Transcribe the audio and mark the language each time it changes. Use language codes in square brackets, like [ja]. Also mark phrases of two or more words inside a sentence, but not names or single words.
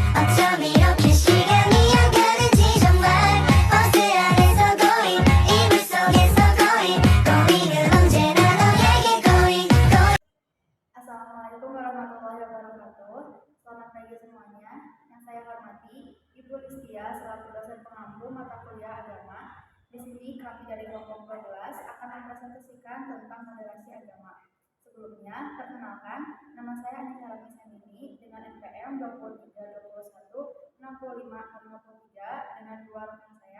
[ko] 어쩜 이렇게 시간이 안 가는지 정말 버스 안에서 고잉 이불 속에서 고잉은 언제나 너에게 고잉. [ar] السلام عليكم ورحمة الله وبركاته. [id] Selamat pagi semuanya. Yang saya hormati Ibu Listia selaku dosen pengampu mata kuliah agama. Di sini kami dari kelompok 12 akan mempresentasikan tentang moderasi agama. Sebelumnya, perkenalkan, nama saya Anissa Ramisandini dengan NPM 23216553 dengan dua rekan saya.